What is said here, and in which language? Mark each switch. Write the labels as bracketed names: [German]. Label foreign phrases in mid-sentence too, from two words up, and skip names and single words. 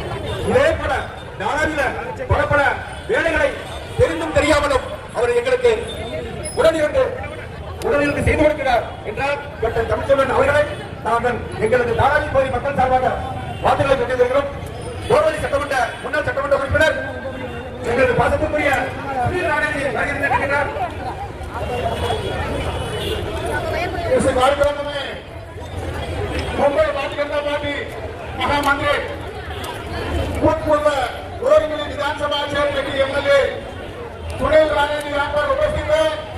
[Tamil] இதே போல பல வேலைகளை தெரிந்தும் தெரியாமலும் அவர் எங்களுக்கு உடனிருந்து செய்து கொடுக்கிறார் என்றால் டாக்டர் தமிழ்ச்செல்வன் அவர்களை நாங்கள் எங்களது தாராவி பகுதி மக்கள் சார்பாக வார்த்தைகளை கொண்டிருக்கிறோம். கோர்வழி சட்டமன்ற முன்னாள் சட்டமன்ற உறுப்பினர் எங்களது பாசத்துக்குரிய [Hindi] कार्यक्रम में मुंबई भारतीय जनता पार्टी महामंत्री भूतपूर्व गोरखपुर विधानसभा क्षेत्र के एमएलए सुनील राणे जी यहाँ पर उपस्थित है।